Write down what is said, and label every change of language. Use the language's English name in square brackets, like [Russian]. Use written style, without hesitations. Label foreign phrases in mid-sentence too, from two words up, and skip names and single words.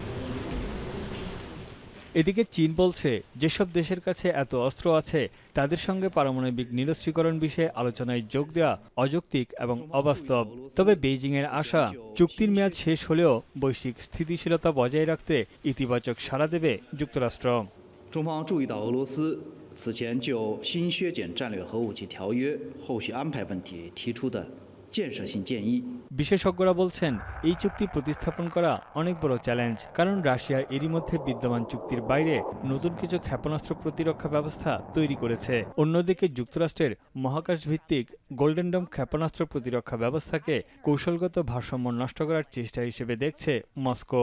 [Bangla] এদিকে চীন বলছে, যেসব দেশের কাছে এত অস্ত্র আছে তাদের সঙ্গে পারমাণবিক নিরস্ত্রীকরণ বিষয়ে আলোচনায় যোগ দেওয়া অযৌক্তিক এবং অবাস্তব। তবে বেইজিংয়ের আশা, চুক্তির মেয়াদ শেষ হলেও বৈশ্বিক স্থিতিশীলতা বজায় রাখতে ইতিবাচক সাড়া দেবে যুক্তরাষ্ট্র। [Chinese] 中方注意到俄罗斯此前就新削减战略核武器条约后续安排问题提出的建设性建议。 [Bangla] বিশেষজ্ঞরা বলছেন, এই চুক্তি প্রতিস্থাপন করা অনেক বড় চ্যালেঞ্জ, কারণ রাশিয়া এরই মধ্যে বিদ্যমান চুক্তির বাইরে নতুন কিছু ক্ষেপণাস্ত্র প্রতিরক্ষা ব্যবস্থা তৈরি করেছে। অন্যদিকে যুক্তরাষ্ট্রের মহাকাশ ভিত্তিক গোল্ডেন ডোম ক্ষেপণাস্ত্র প্রতিরক্ষা ব্যবস্থাকে কৌশলগত ভারসাম্য নষ্ট করার চেষ্টা হিসেবে দেখছে মস্কো।